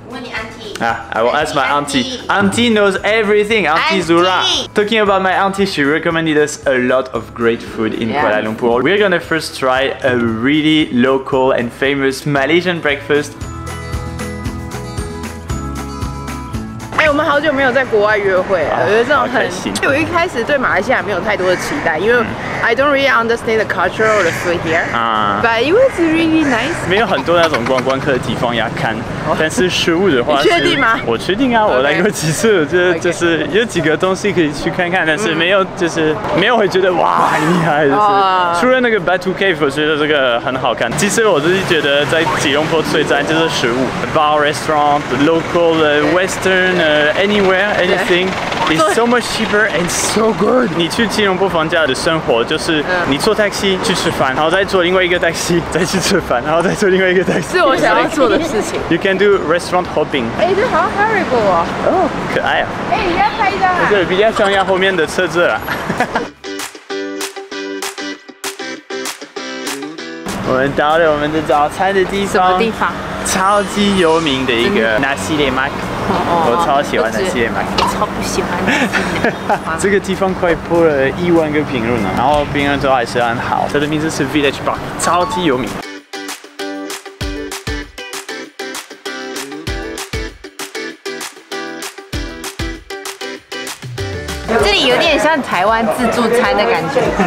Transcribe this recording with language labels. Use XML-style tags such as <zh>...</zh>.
<zh>问你 auntie.</zh> <en>I will ask my auntie. Auntie knows everything. Auntie Zura. Talking about my auntie, she recommended us a lot of great food in Kuala Lumpur. We're gonna first try a really local and famous Malaysian breakfast.</en> <zh>我们好久没有在国外约会了，我觉得这种很……我一开始对马来西亚没有太多的期待，因为</zh> <en>I don't really understand the culture or the food here. But it was really nice.</en> <zh>没有很多那种观光客的地方要看，但是食物的话，你确定吗？我确定啊，我来过几次，就是有几个东西可以去看看，但是没有就是没有会觉得哇很厉害，就是除了那个 Batu Cave， 我觉得这个很好看。其实我自己觉得在吉隆坡最赞就是食物 ，</zh> <en>bar restaurant, local Western. Anywhere, anything is so much cheaper and so good.</en> <zh>你去吉隆坡房价的生活就是你坐 taxi 去吃饭，然后再坐另外一个 taxi 再去吃饭，然后再坐另外一个 taxi。是我想要做的事情。</zh> <en>You can do restaurant hopping.</en> <zh>哎，这好像 Haribo 哦。哦，可爱啊！哎，你要拍一张啊？这个比较像要后面的车子了。我们到了我们的早餐的地方。什么地方？超级有名的一个 Nasi Lemak。我超喜欢 Nasi Lemak。超不喜欢 Nasi Lemak。这个地方快破了1万个评论了，然后评论都还是很好。它的名字是 Village Park， 超级有名。这里有点像台湾自助餐的感觉。</zh>